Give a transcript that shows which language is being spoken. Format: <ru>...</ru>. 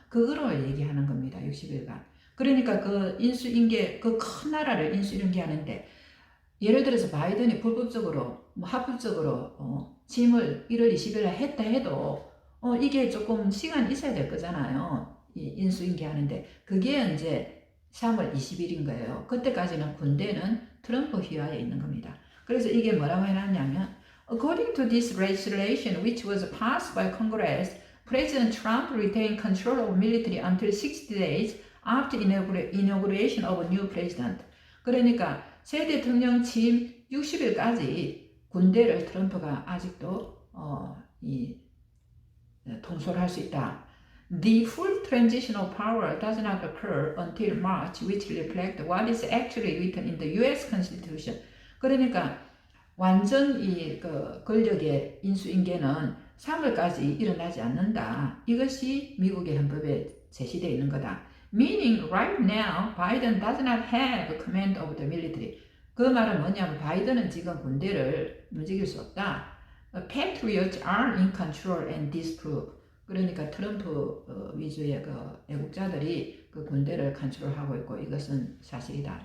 <ko>그거로 얘기하는 겁니다. 60일간. 그러니까 그 인수인계 그 큰 나라를 인수인계하는데 예를 들어서 바이든이 불법적으로 뭐 합법적으로 취임을 1월 20일 날 했다 해도 이게 조금 시간이 있어야 될 거잖아요. 이 인수인계 하는데 그게 이제 3월 20일인 거예요. 그때까지는 군대는 트럼프 휘하에 있는 겁니다. 그래서 이게 뭐라고 해놨냐면</ko> <en>According to this legislation, which was passed by Congress, President Trump retained control of military until 60 days after inauguration of a new president.</en> <ko>그러니까 새 대통령 취임 60일까지 군대를 트럼프가 아직도 통솔할 수 있다.</ko> <en>The full transition of power does not occur until March, which reflects what is actually written in the U.S. Constitution.</en> <ko>그러니까 완전 그 권력의 인수인계는 3월까지 일어나지 않는다. 이것이 미국의 헌법에 제시되어 있는 거다.</ko> <en>Meaning right now, Biden does not have command of the military.</en> <ko>그 말은 뭐냐면 바이든은 지금 군대를 움직일 수 없다.</ko> <en>Patriots are in control and disprove.</en> <ko>그러니까 트럼프 위주의 그 애국자들이 그 군대를 컨트롤하고 있고 이것은 사실이다.</ko>